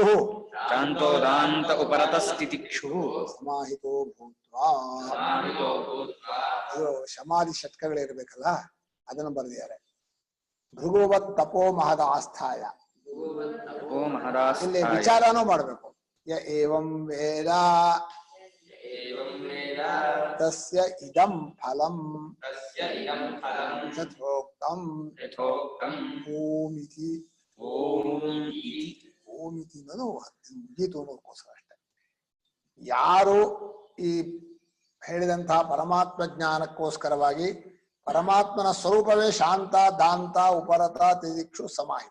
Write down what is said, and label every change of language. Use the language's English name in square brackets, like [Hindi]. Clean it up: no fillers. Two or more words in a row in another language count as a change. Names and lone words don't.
[Sanskrit] ಶಾಂತೋದಾಂತ ಉಪರತ ಸ್ಥಿತಿಕ್ಷು ಸಮಾಹಿತೋ ಭೂತ್ವಾ. [Kannada] ಇದು ಸಮಾಧಿ ಷಟ್ಕಗಳಿರ್ಬೇಕಲ್ಲ, ಅದನ್ನು ಬರೆದಿದ್ದಾರೆ. [Sanskrit] ಭೃಗುವತ್ ತಪೋ ಮಹದ ಆಸ್ಥಾಯ. [Kannada] ಇಲ್ಲಿ ವಿಚಾರನೂ ಮಾಡ್ಬೇಕು. [Sanskrit] ಯ ಏವಂ ವೇದ ತಸ್ಯ ಇದಂ ಫಲಂ ಯಥೋಕ್ತಂ ಓಮಿತಿ. [Kannada] ಓಮಿತಿ ಅನ್ನೋದು ಮುಗೀತು ಅನ್ನೋದಕ್ಕೋಸ್ಕರ ಅಷ್ಟೆ. ಯಾರು ಈ ಹೇಳಿದಂತಹ ಪರಮಾತ್ಮ ಜ್ಞಾನಕ್ಕೋಸ್ಕರವಾಗಿ ಪರಮಾತ್ಮನ ಸ್ವರೂಪವೇ ಶಾಂತ, ದಾಂತ, ಉಪರತ, ತಿತಿಕ್ಷು, ಸಮಾಹಿತ.